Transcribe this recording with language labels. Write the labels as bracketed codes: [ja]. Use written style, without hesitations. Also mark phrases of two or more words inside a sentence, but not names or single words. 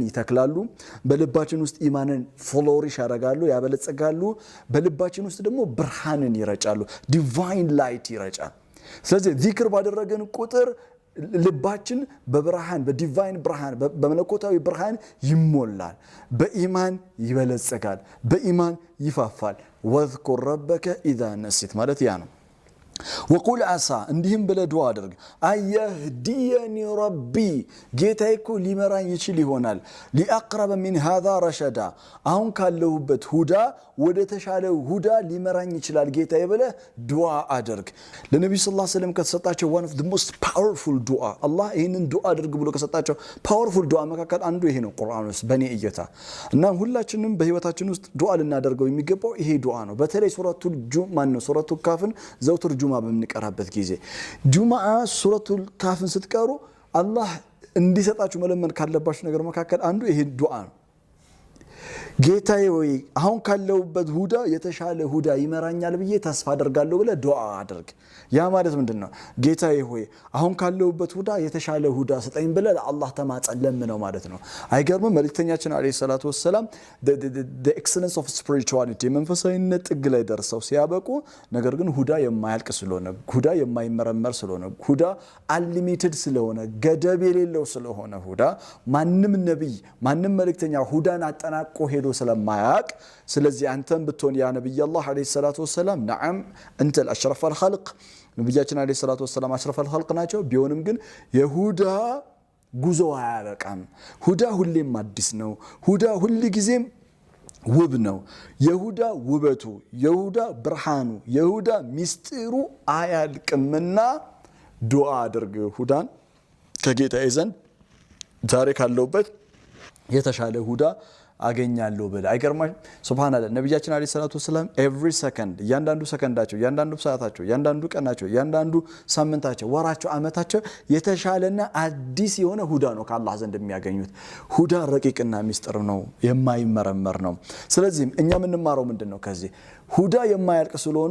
[am] ይተክላሉ በልባችን ውስጥ ኢማንን ፍሎሪሽ ያደርጋሉ ያበለጸጋሉ በልባችን ውስጥ ደግሞ ብርሃንን ይረጫሉ [en] divine light [am] ይረጫል ስለዚህ ዚክር ባደረገን ቁጥር ልባችን በብርሃን በዲቫይን ብርሃን በመለኮታዊ ብርሃን ይሞላል በኢማን ይበለጸጋል በኢማን ይፋፋል ወذكر [ar] ربك اذا نسيت [am] ማለት ያ ነው [ar] وقول عسى [am] እንዲህም ብለ ዱዓ አድርግ [ar] أن يهديني ربي [am] ጌታዬ እኮ ሊመራኝ ይችል ይሆናል ሊአቅረበ [ar] من هذا رشدا [am] አሁን ካለሁበት ሁዳ ወደ ተሻለ ሁዳ ሊመራኝ ይችላል ጌታዬ ብለ ዱዓ አድርግ ለነብዩ [ar] صلى الله عليه وسلم [am] ከተሰጣቸው [en] one of the most powerful [am] ዱዓ አላህ ይሄንን ዱዓ አድርግ ብሎ ከሰጣቸው powerful ዱዓ መካከል አንዱ ይሄ ነው ቁርአን ውስጥ በኔ እይታ እና ሁላችንም በህይወታችን ውስጥ ዱዓ ልናደርገው የሚገባው ይሄ ዱዓ ነው በተለይ ሱረቱል ጁማ ነው ሱረቱል ካፍን ዘውትር ጁማ በምንቀራበት ጊዜ ጁማዓ ሱረቱል ካፍን ስትቀሩ አላህ እንዲሰጣችሁ መለመን ካለባችሁ ነገር መካከል አንዱ ይሄ ዱዓ ነው ጌታዬ ወይ አሁን ካለውበት ሁዳ የተሻለ ሁዳ ይመራኛል ብዬ ተስፋ አደርጋለሁ ብለ ዱዓ አድርግ ያ ማለት ምንድነው ጌታዬ ሆይ አሁን ካለውበት ሁዳ የተሻለ ሁዳ ስጠኝ ብለ ለአላህ ተማጸለም ነው ማለት ነው አይገርምም መልእክተኛችን [ar] عليه الصلاة والسلام [en] the excellence of spirituality [am] መንፈሳዊነት ጥግ ላይ ደርሰው ሲያበቁ ነገር ግን ሁዳ የማያልቅ ስለሆነ ሁዳ የማይመረመር ስለሆነ ሁዳ unlimited ስለሆነ ገደብ የሌለው ስለሆነ ሁዳ ማንንም ነብይ ማንንም መልእክተኛ ሁዳን አጠናቆ ሄዶ ስለማያቅ ስለዚህ አንተም ብትሆን ያ ነብይ አላህ [ar] عليه الصلاة والسلام نعم انت الاشرف الخلق [am] ነብያችን [ar] عليه الصلاة والسلام [am] አሽረፍ الخلق ናቸው ቢሆንም ግን የሁዳ ጉዞ አያበቃም ሁዳ ሁሌም አዲስ ነው ሁዳ ሁሉ ጊዜም ውብ ነው የሁዳ ውበቱ የሁዳ ብርሃኑ የሁዳ ሚስጥሩ አያልቅምና ዱዓ አድርግ ሁዳን ከጌታዬ ዘንድ ዛሬ ካለውበት የተሻለ ሁዳ አገኛለሁ በለ አይገርማሽ ሱብሃንአላህ ነብያችን [ar] عليه الصلاة والسلام [en] every second [am] ያንዳንዱ ሰከንዳቸው ያንዳንዱ ሰዓታቸው ያንዳንዱ ቀናቸው ያንዳንዱ ሳምንታቸው ወራቸው አመታቸው የተሻለና አዲስ የሆነ ሁዳ ነው ከአላህ ዘንድ የሚያገኙት ሁዳ ረቂቅና ሚስጥር ነው የማይመረመር ነው ስለዚህ እኛ ምንማረው ምንድነው ከዚህ ሁዳ የማያልቅ ስለሆነ